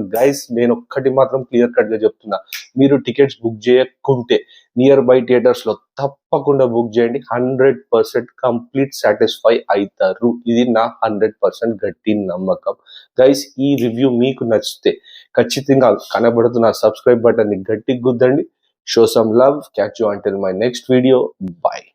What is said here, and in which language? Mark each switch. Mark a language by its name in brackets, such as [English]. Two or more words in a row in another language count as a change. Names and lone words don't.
[Telugu] గైస్, నేను ఒక్కటి మాత్రం [English] clear cut [Telugu] గా చెప్తున్నా, మీరు [English] tickets book [Telugu] చేయకుంటే [English] near by theaters [Telugu] లో తప్పకుండా బుక్ చేయండి. 100% [English] complete satisfy [Telugu] అవుతారు. ఇది నా 100% గట్టి నమ్మకం. గైస్, ఈ రివ్యూ మీకు నచ్చితే ఖచ్చితంగా కనబడుతున్న [English] subscribe button [Telugu] ని గట్టిగా గుద్దండి. [English] Show some love. Catch you until my next video. Bye.